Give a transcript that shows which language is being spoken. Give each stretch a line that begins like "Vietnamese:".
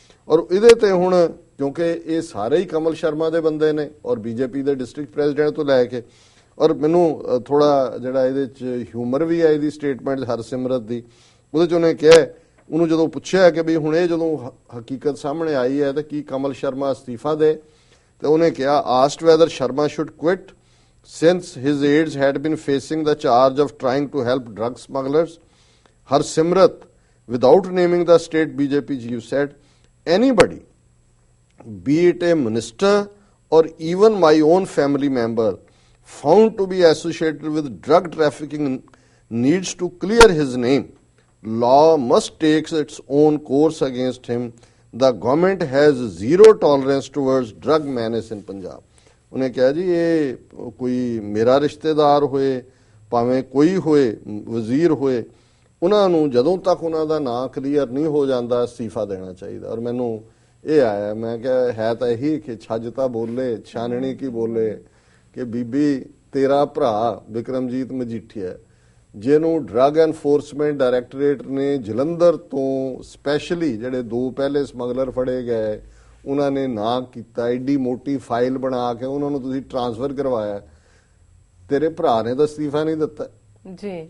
Punjabi: ਔਰ ਇਹਦੇ ਤੇ ਹੁਣ ਕਿਉਂਕਿ ਇਹ ਸਾਰੇ ਹੀ ਕਮਲ ਸ਼ਰਮਾ ਦੇ ਬੰਦੇ ਨੇ ਔਰ ਬੀਜੇਪੀ ਦੇ ਡਿਸਟ੍ਰਿਕਟ ਪ੍ਰੈਜ਼ੀਡੈਂਟ ਤੋਂ ਲੈ ਕੇ, ਔਰ ਮੈਨੂੰ ਥੋੜਾ ਜਿਹੜਾ ਇਹਦੇ 'ਚ ਹਿਊਮਰ ਵੀ ਹੈ ਇਹਦੀ ਸਟੇਟਮੈਂਟ ਹਰਸਿਮਰਤ ਦੀ। ਉਹਦੇ 'ਚ ਉਹਨੇ ਕਿਹਾ, ਉਹਨੂੰ ਜਦੋਂ ਪੁੱਛਿਆ ਕਿ ਵੀ ਹੁਣ ਇਹ ਜਦੋਂ ਹਕੀਕਤ ਸਾਹਮਣੇ ਆਈ ਹੈ ਤਾਂ ਕੀ ਕਮਲ ਸ਼ਰਮਾ ਅਸਤੀਫਾ ਦੇ, ਤੇ ਉਹਨੇ ਕਿਹਾ
English: Asked whether Sharma should quit since his aides had been facing the charge of trying to help drug smugglers. Harsimrat, without naming the state BJP chief, said, anybody, be it a minister or even my own family member, found to be associated with drug trafficking needs to clear his name. Law must take its own course against him. The government has zero tolerance towards drug menace in Punjab.
Punjabi: ਉਹਨੇ ਕਿਹਾ ਜੀ ਇਹ ਕੋਈ ਮੇਰਾ ਰਿਸ਼ਤੇਦਾਰ ਹੋਏ, ਭਾਵੇਂ ਕੋਈ ਹੋਏ, ਵਜ਼ੀਰ ਹੋਏ, ਉਹਨਾਂ ਨੂੰ ਜਦੋਂ ਤੱਕ ਉਹਨਾਂ ਦਾ ਨਾਂ ਕਲੀਅਰ ਨਹੀਂ ਹੋ ਜਾਂਦਾ ਅਸਤੀਫਾ ਦੇਣਾ ਚਾਹੀਦਾ। ਔਰ ਮੈਨੂੰ ਇਹ ਆਇਆ, ਮੈਂ ਕਿਹਾ ਹੈ ਤਾਂ ਇਹੀ ਕਿ ਛੱਜ ਤਾਂ ਬੋਲੇ, ਛਾਨਣੀ ਕੀ ਬੋਲੇ, ਕਿ ਬੀਬੀ ਤੇਰਾ ਭਰਾ ਬਿਕਰਮਜੀਤ ਮਜੀਠੀਆ, ਜਿਹਨੂੰ ਡਰੱਗ ਐਨਫੋਰਸਮੈਂਟ ਡਾਇਰੈਕਟੋਰੇਟ ਨੇ ਜਲੰਧਰ ਤੋਂ ਸਪੈਸ਼ਲੀ ਜਿਹੜੇ 2 ਪਹਿਲੇ ਸਮਗਲਰ ਫੜੇ ਗਏ ਉਹਨਾਂ ਨੇ ਨਾ ਕੀਤਾ, ਐਡੀ ਮੋਟੀ ਫਾਈਲ ਬਣਾ ਕੇ ਉਹਨਾਂ ਨੂੰ ਤੁਸੀਂ ਟ੍ਰਾਂਸਫਰ ਕਰਵਾਇਆ, ਤੇਰੇ ਭਰਾ ਨੇ ਤਾਂ ਅਸਤੀਫਾ ਨਹੀਂ ਦਿੱਤਾ ਜੀ।